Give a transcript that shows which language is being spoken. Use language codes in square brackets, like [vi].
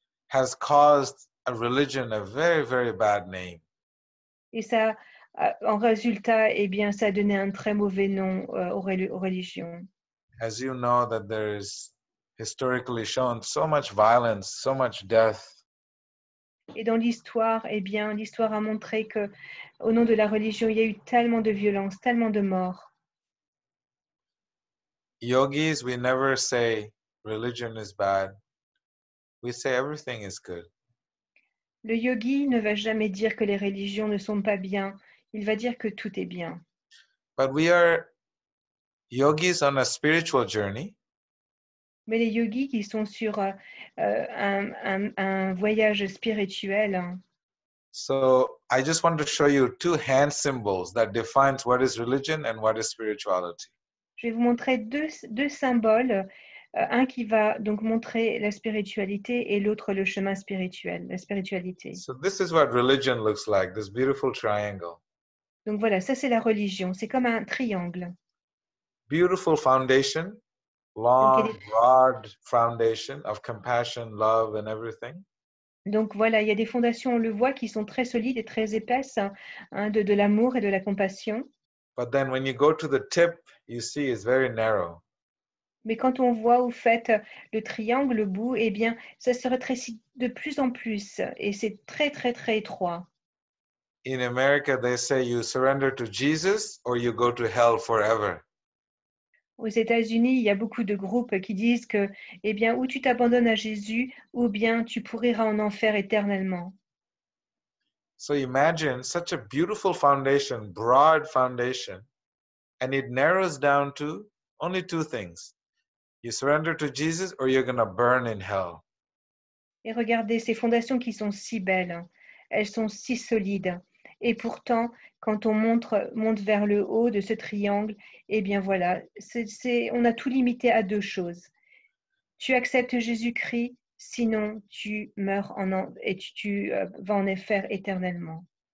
[en] Has caused a religion a very, very bad name. [fr] Et ça, en résultat, ça a donné un très mauvais nom aux religions. [en] as you know that there is historically shown so much violence, so much death. [fr] Et dans l'histoire, eh bien, l'histoire a montré que, au nom de la religion, il y a eu tellement de violence, tellement de morts. [en] Yogis, we never say religion is bad. We say everything is good. [fr] Le yogi ne va jamais dire que les religions ne sont pas bien. Il va dire que tout est bien. [en] But we are yogis on a spiritual journey. [fr] Mais les yogis qui sont sur un voyage spirituel, hein, [en] So I just want to show you two hand symbols that defines what is religion and what is spirituality. [fr] je vais vous montrer deux symboles, un qui va donc montrer la spiritualité et l'autre le chemin spirituel, la spiritualité. [en] So this is what religion looks like, this beautiful triangle. [fr] Donc voilà, ça c'est la religion, c'est comme un triangle. [en] Beautiful foundation, [fr] Donc, [en] long, broad foundation of compassion, love, and everything. [fr] donc voilà, il y a des fondations, on le voit, qui sont très solides et très épaisses, hein, de l'amour et de la compassion. [en] But then when you go to the tip, you see it's very narrow. [fr] Mais quand on voit au fait le triangle, le bout, eh bien, ça se rétrécit de plus en plus et c'est très, très, très étroit. [en] In America, they say you surrender to Jesus or you go to hell forever. [fr] Aux États-Unis, il y a beaucoup de groupes qui disent que, eh bien, ou tu t'abandonnes à Jésus, ou bien tu pourriras en enfer éternellement. [en] So imagine such a beautiful foundation, broad foundation, and it narrows down to only two things. You surrender to Jesus or you're going to burn in hell. [fr] Et regardez ces fondations qui sont si belles, elles sont si solides. Et pourtant, quand on monte vers le haut de ce triangle, eh bien voilà, on a tout limité à deux choses. Tu acceptes Jésus-Christ, sinon tu meurs et tu vas en enfer éternellement.